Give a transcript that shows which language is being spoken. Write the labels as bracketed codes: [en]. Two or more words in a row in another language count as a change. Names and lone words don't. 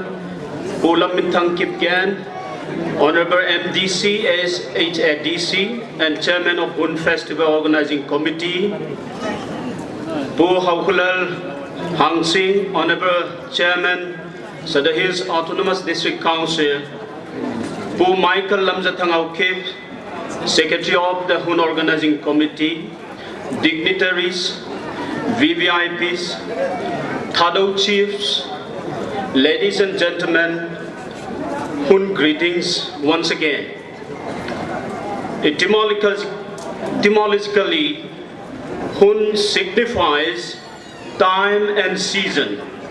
[en] Pu Lamintang Kipgan, Honorable MDC, SHADC, and Chairman of HUN Festival Organizing Committee, Pu Haukulal Hang Singh, Honorable Chairman, Sada Hills Autonomous District Council, Pu Michael Lamzathangau Kip, Secretary of the HUN Organizing Committee, dignitaries, VVIPs, Thado Chiefs, ladies and gentlemen, HUN greetings once again. Etymologically, HUN signifies time and season.